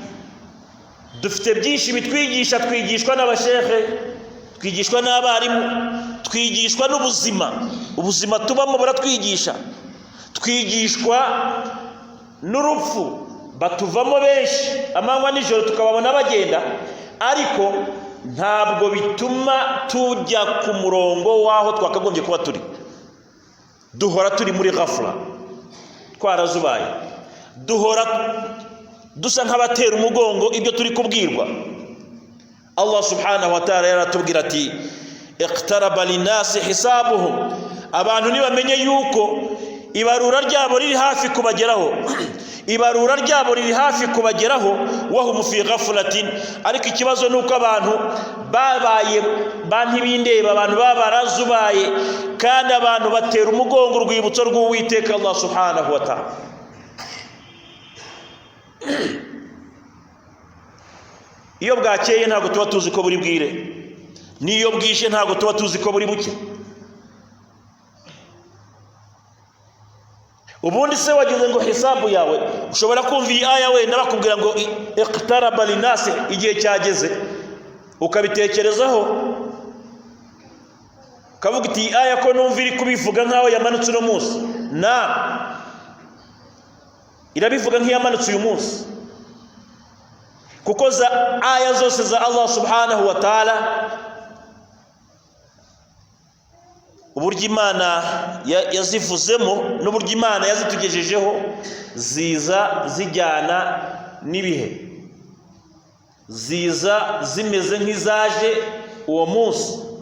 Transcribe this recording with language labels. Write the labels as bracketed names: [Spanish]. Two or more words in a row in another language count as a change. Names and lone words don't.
[Kinyarwanda] twigishwa n'abashehe, twigishwa n'abarimu, twigishwa n'ubuzima, ubuzima tubamo buratwigisha, twigishwa n'urupfu, batuvamo benshi amanywa nijoro tukababona bagenda, ariko ntabwo bituma tujya ku murongo waho twakagombye kuba turi. Duhora turi muri ghafla, twarazubaye, duhora dusa nk'abatera umugongo ibyo turi kubwirwa. [Arabic] الله سبحانه وتعالى [Kinyarwanda] yaratubwira ati [Arabic] اقترب للناس حسابهم, [Kinyarwanda] abantu nibamenye yuko ibarura ryabo riri hafi kubageraho, ibarura ryabo riri hafi kubageraho, [Arabic] وهم في غفلة. [Kinyarwanda] Ariko ikibazo nuko abantu babaye bantibindeba, abantu babarazubaye, kandi abantu batera umugongo urwibutso rw'Uwiteka [Arabic] الله سبحانه وتعالى. [Kinyarwanda] Iyo bwakeye ntabwo tuba tuzi ko buri bwire, niyo bwishe ntabwo tuba tuzi ko buri buke. Ubundi se wagize ngo hisabu yawe, ushobora kumva iyi aya wenda bakubwira ngo [Arabic] اقترب للناس, [Kinyarwanda] igihe cyageze, ukabitekerezaho kavuga iti aya ko numva iri kubivuga nkaho yamanutse uno munsi. Na irabivuga nk'iyamanutse uyu munsi, kuko za aya zose za [Arabic] الله سبحانه وتعالى, [Kinyarwanda] uburyo Imana yazivuzemo n'uburyo Imana yazitugejejeho, ziza zijyana n'ibihe, ziza zimeze nk'izaje uwo munsi.